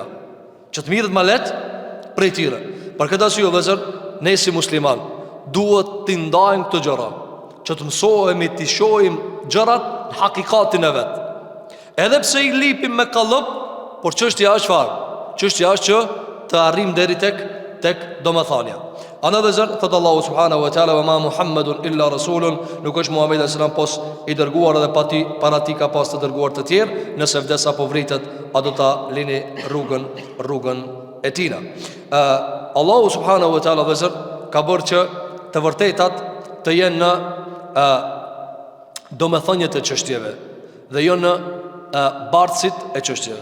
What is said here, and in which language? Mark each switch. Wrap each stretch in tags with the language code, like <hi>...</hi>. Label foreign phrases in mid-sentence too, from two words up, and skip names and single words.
<sq>Që të mirët më lehtë prej tyre. Për këtë arsye vëllezër, ne si musliman duhet të ndajmë këto gjëra, që të mësohemi të shohim gjërat në hakikatin e vet. Edhe pse i lipim me kallop, por çështja është çfarë? Çështja është që të arrijmë deri tek domethënia. Ana vëllezër, thot Allahu</sq> <ar>سبحانه وتعالى, "وما محمد إلا رسول",</ar> <sq>nuk është Muhamedi</sq> <ar>صلى الله عليه وسلم</ar> <sq>pos i dërguar edhe para ti ka pas të dërguar të tjerë, nëse vdes apo vritet, a do ta lini rrugën e tina. Allahu</sq> <ar>سبحانه وتعالى</ar> <sq>vëllezër ka bërë që të vërtetat të jenë në domethënien e çështjeve dhe jo në bartësit e çështjeve.</sq>